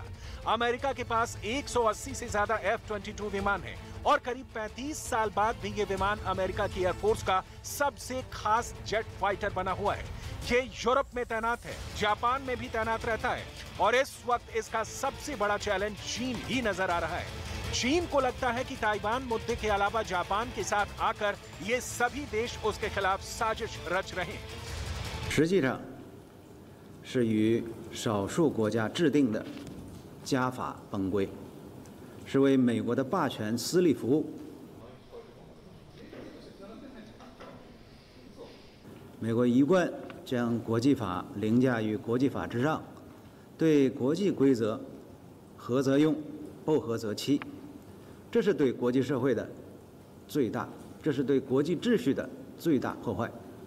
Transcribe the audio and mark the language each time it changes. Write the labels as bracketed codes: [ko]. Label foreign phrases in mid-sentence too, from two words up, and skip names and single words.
[hi] अमेरिका के पास 180 से ज्यादा F-22 विमान है और करीब 35 साल बाद भी ये विमान अमेरिका की एयरफोर्स का सबसे खास [en] jet fighter [hi] बना हुआ है। ये यूरोप में तैनात है, जापान में भी तैनात रहता है और इस वक्त इसका सबसे बड़ा चैलेंज चीन ही नजर आ रहा है। चीन को लगता है कि ताइवान मुद्दे के अलावा जापान के साथ आकर ये सभी देश उसके खिलाफ साजिश रच रहे हैं। [zh] 实际上是与少数国家制定的家法本规，是为美国的霸权私利服务。美国一贯将国际法凌驾于国际法之上，对国际规则合则用，不合则弃，这是对国际社会的最大，这是对国际秩序的最大破坏。